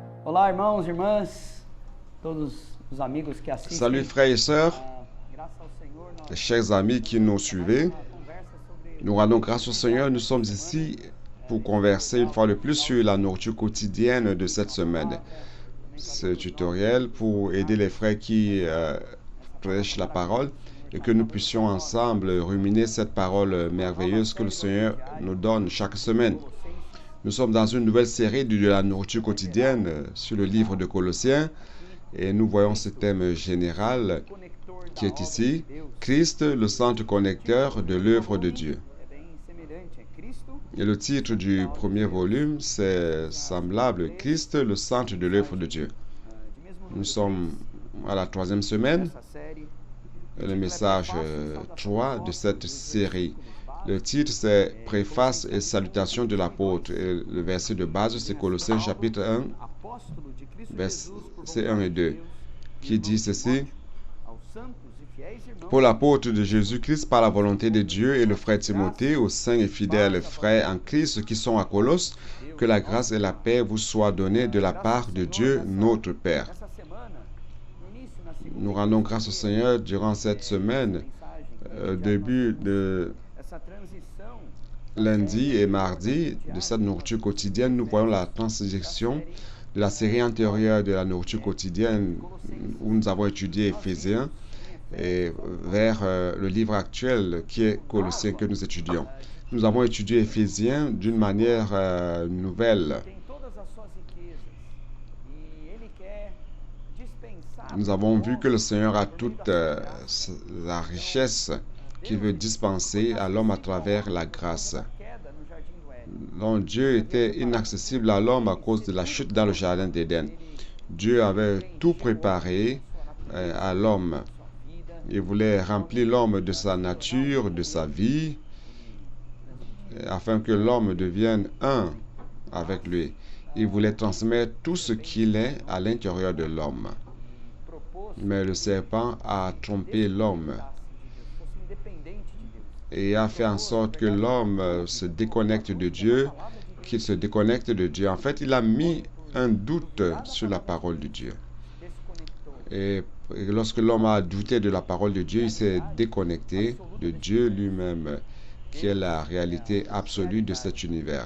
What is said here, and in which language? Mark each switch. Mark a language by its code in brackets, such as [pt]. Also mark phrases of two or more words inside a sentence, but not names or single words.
[pt] Olá, irmãos, irmãs, todos os amigos que assistem. [fr] Salut frères et sœurs, [pt] Graças ao Senhor, nós [fr] chers amis qui nous suivez. [pt] uma conversa sobre [fr] Nous rendons grâce au Seigneur. Nous sommes ici pour converser une fois de plus sur la nourriture quotidienne de cette semaine. Ce tutoriel pour aider les frères qui prêchent la parole et que nous puissions ensemble ruminer cette parole merveilleuse que le Seigneur nous donne chaque semaine. Nous sommes dans une nouvelle série de la nourriture quotidienne sur le livre de Colossiens et nous voyons ce thème général [pt] conector [fr] qui [pt] da [fr] est [pt] obra [fr] ici, [pt] de Deus. [fr] Christ, le centre connecteur de l'œuvre de Dieu. [pt] É bem semelhante, é Cristo, [fr] Et le titre du premier volume, c'est semblable, Christ, le centre de l'œuvre de Dieu. [pt] de mesmo [fr] Nous [pt] número [fr] sommes à la troisième semaine, [pt] dessa série. [fr] le message 3 de cette série. Le titre, c'est Préface et salutation de l'apôtre. Et le verset de base, c'est Colossiens chapitre 1, [pt] Apóstolo de Cristo [fr] versets [pt] Jesus, [fr] 1 et 2, qui dit ceci. [pt] aos santos e fiéis irmãos, [fr] Pour l'apôtre de Jésus-Christ, par la volonté de Dieu, et le frère Timothée, aux saints et fidèles frères en Christ qui sont à Colosse, que la grâce et la paix vous soient données de la part de Dieu, notre Père. [pt] essa semana, no início, na segunda [fr] Nous rendons grâce au Seigneur durant cette semaine, [pt] mensagem, [fr] début de [pt] essa transição [fr] lundi et mardi de cette nourriture quotidienne. Nous voyons la transition de la série antérieure de la nourriture quotidienne où nous avons étudié Éphésiens et vers le livre actuel qui est Colossiens que nous étudions. Nous avons étudié Éphésiens d'une manière nouvelle. [pt] tem todas as suas riquezas e ele quer dispensar [fr] Nous avons vu que le Seigneur a toute la richesse qu'il veut dispenser à l'homme à travers la grâce. [pt] a queda no jardim do Éden. [fr] Donc Dieu était inaccessible à l'homme à cause de la chute dans le jardin d'Éden. Dieu avait tout préparé à l'homme. Il voulait remplir l'homme de sa nature, de sa vie, afin que l'homme devienne un avec lui. Il voulait transmettre tout ce qu'il est à l'intérieur de l'homme. [pt] Propôs [fr] Mais le serpent a trompé l'homme [pt] fosse independente de Deus. [fr] et a fait en sorte que l'homme se déconnecte de Dieu, qu'il se déconnecte de Dieu. En fait, il a mis un doute sur la parole de Dieu. [pt] Desconectou [fr] Et lorsque l'homme a douté de la parole de Dieu, il s'est déconnecté de Dieu lui-même, qui est la réalité absolue de cet univers.